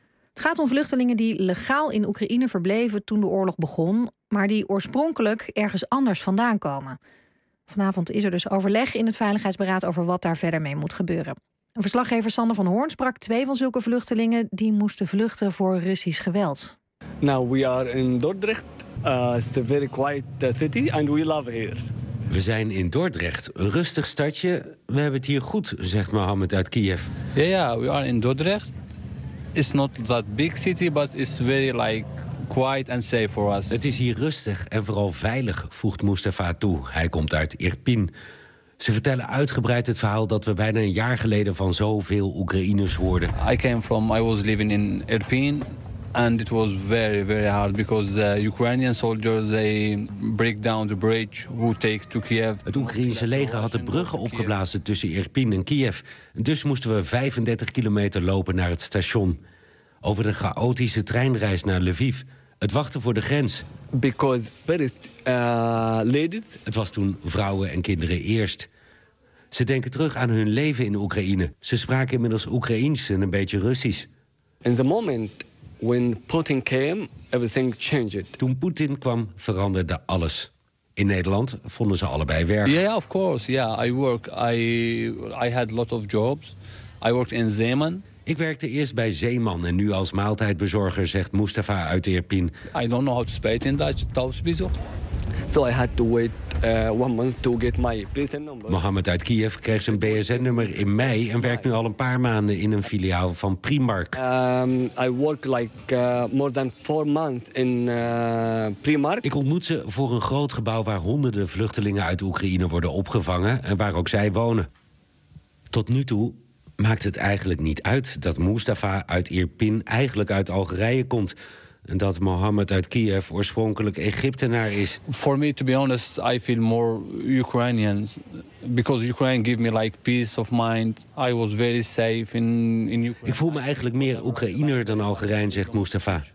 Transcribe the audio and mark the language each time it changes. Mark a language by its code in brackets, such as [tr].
[nl] Het gaat om vluchtelingen die legaal in Oekraïne verbleven toen de oorlog begon, maar die oorspronkelijk ergens anders vandaan komen. Vanavond is er dus overleg in het Veiligheidsberaad over wat daar verder mee moet gebeuren. Een verslaggever Sander van Hoorn sprak twee van zulke vluchtelingen die moesten vluchten voor Russisch geweld. [en] Now we are in Dordrecht. It's a very quiet city and we love here. [nl] We zijn in Dordrecht, een rustig stadje. We hebben het hier goed, zegt Mohammed uit Kiev. [en] Ja, yeah, we are in Dordrecht. It's not that big city, but it's very like quiet and safe for us. [nl] Het is hier rustig en vooral veilig, voegt Mustafa toe. Hij komt uit Irpin. Ze vertellen uitgebreid het verhaal dat we bijna een jaar geleden van zoveel Oekraïners hoorden. [en] I was living in Irpin. [nl] En het was [en] very, very hard because the Ukrainian soldiers they break down the bridge who take to Kiev. [nl] Het Oekraïense leger had de bruggen opgeblazen tussen Irpin en Kiev. Dus moesten we 35 kilometer lopen naar het station. Over de chaotische treinreis naar Lviv. Het wachten voor de grens. Het was toen vrouwen en kinderen eerst. Ze denken terug aan hun leven in Oekraïne. Ze spraken inmiddels Oekraïens en een beetje Russisch. [en] In the moment. When Putin came, everything changed. [nl] Toen Poetin kwam, veranderde alles. In Nederland vonden ze allebei werk. [en] Yeah, of course. Yeah, I work. I had lot of jobs. I worked in Zeeman. [nl] Ik werkte eerst bij Zeeman en nu als maaltijdbezorger, zegt Mustafa uit Irpin. [en] I don't know how to speak in Dutch. [nl] Thuisbezorg. [en] So I had to wait 1 month to get my BSN number. [nl] Mohammed uit Kiev kreeg zijn BSN-nummer in mei en werkt nu al een paar maanden in een filiaal van Primark. [en] I work like more than 4 months in Primark. [nl] Ik ontmoet ze voor een groot gebouw waar honderden vluchtelingen uit Oekraïne worden opgevangen en waar ook zij wonen. Tot nu toe maakt het eigenlijk niet uit dat Mustafa uit Irpin eigenlijk uit Algerije komt. en dat Mohammed uit Kiev oorspronkelijk Egyptenaar is. [en] For me, to be honest, I feel more Ukrainian because Ukraine gave me like peace of mind. I was very safe in Ukraine. [nl] Ik voel me eigenlijk meer Oekraïner dan Algerijn, zegt Mustafa.